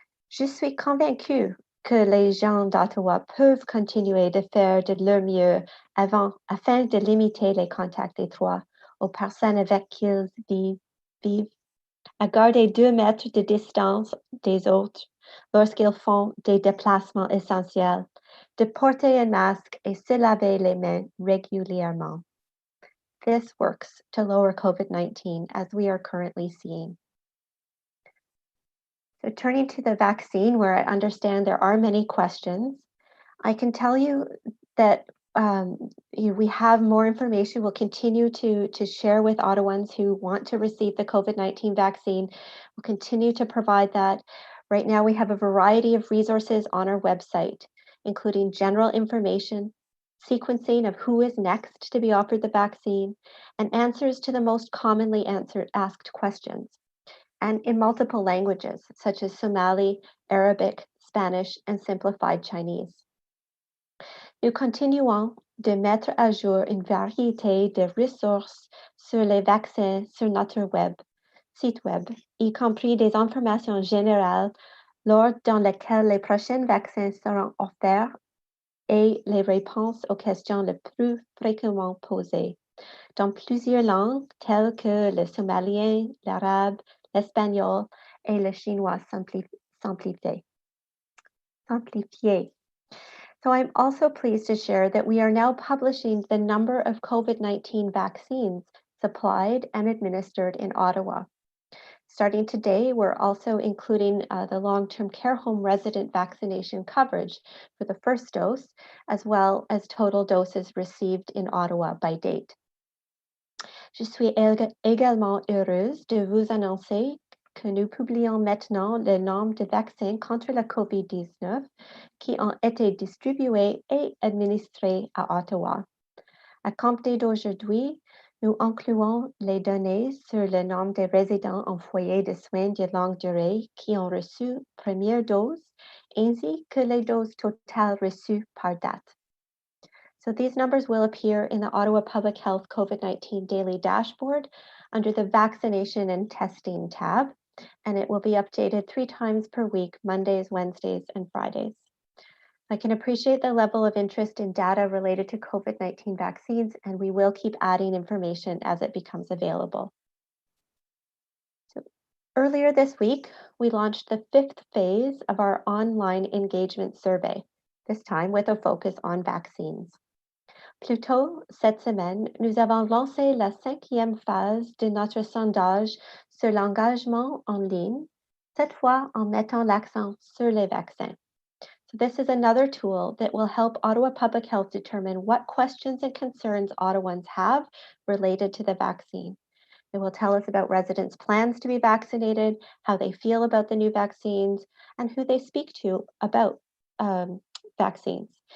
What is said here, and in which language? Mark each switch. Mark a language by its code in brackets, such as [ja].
[fr] Je suis convaincue que les gens d'Ottawa peuvent continuer de faire de leur mieux afin de limiter les contacts étroits aux personnes avec qui ils vivent, à garder 2 mètres de distance des autres lorsqu'ils font des déplacements essentiels, de porter un masque et se laver les mains régulièrement. [en] This works to lower COVID-19 as we are currently seeing. So turning to the vaccine, where I understand there are many questions, I can tell you that we have more information. We'll continue to share with Ottawans who want to receive the COVID-19 vaccine. We'll continue to provide that. Right now, we have a variety of resources on our website, including general information, sequencing of who is next to be offered the vaccine, and answers to the most commonly asked questions, and in multiple languages, such as Somali, Arabic, Spanish, and simplified Chinese. [fr] Nous continuons de mettre à jour une variété de ressources sur les vaccins sur notre site web, y compris des informations générales l'ordre dans lequel les prochains vaccins seront offerts et les réponses aux questions les plus fréquemment posées, dans plusieurs langues telles que le somalien, l'arabe, l'espagnol et le chinois simplifié. [en] So I'm also pleased to share that we are now publishing the number of COVID-19 vaccines supplied and administered in Ottawa. Starting today, we're also including the long-term care home resident vaccination coverage for the first dose, as well as total doses received in Ottawa by date. [fr] Je suis également heureuse de vous annoncer que nous publions maintenant le nombre de vaccins contre la COVID-19 qui ont été distribués et administrés à Ottawa. À compter d'aujourd'hui, nous incluons les données sur le nombre de résidents en foyer de soins de longue durée qui ont reçu première dose, ainsi que les doses totales reçues par date. [en] So these numbers will appear in the Ottawa Public Health COVID-19 Daily Dashboard under the Vaccination and Testing tab, and it will be updated 3 times per week, Mondays, Wednesdays, and Fridays. I can appreciate the level of interest in data related to COVID-19 vaccines, and we will keep adding information as it becomes available. So earlier this week, we launched the 5th phase of our online engagement survey, this time with a focus on vaccines. Plus tôt cette semaine, nous avons lancé la 5e phase de notre sondage sur l'engagement en ligne, cette fois en mettant l'accent sur les vaccins. So this is another tool that will help Ottawa Public Health determine what questions and concerns Ottawans have related to the vaccine. It will tell us about residents' plans to be vaccinated, how they feel about the new vaccines, and who they speak to about vaccines.